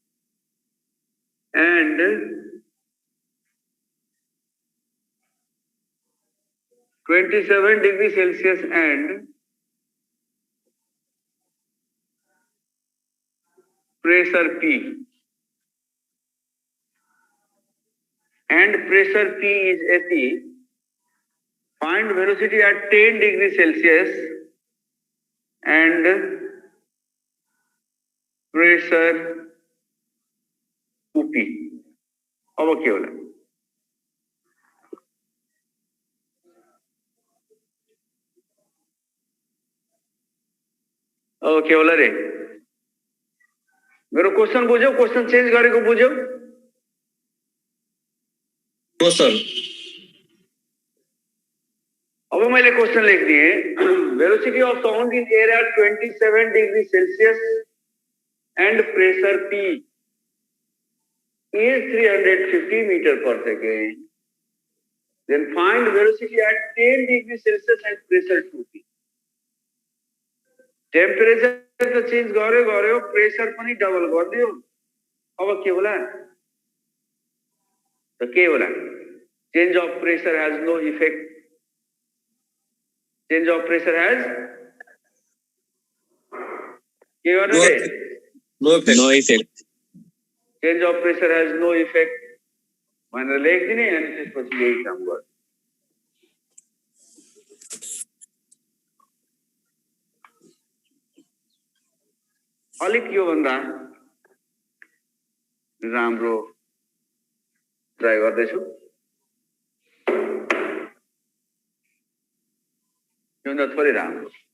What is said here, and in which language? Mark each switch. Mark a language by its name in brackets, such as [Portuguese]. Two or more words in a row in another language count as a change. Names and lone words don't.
[English] and 27 degrees Celsius and pressure P and pressure P is AT. Find velocity at 10 degrees Celsius and pressure UP. [Nepali] अब के होला रे मेरो क्वेशन बुझ्यौ [English] question change [Nepali] गरेको बुझ्यौ हो सर अब मैले क्वेशन लेखिदिए [English] velocity of sound in air at 27 degrees Celsius and pressure P is 350 meter per second. Then find velocity at 10 degrees Celsius and pressure 2P. [Nepali] Temperature तो चेंज गर्यो प्रेशर पनि डबल गरिदियो अब के होला त के होला [English] change of pressure has no effect change of pressure has [Nepali] के गर्नु रे [English] no effect change of pressure has no effect [Nepali] भनेर लेखिदिने अनि त्यसपछि यही काम गर्नु अलिक यो भन्दा राम्रो ट्राई गर्दैछु यो भन्दा थोरै राम्रो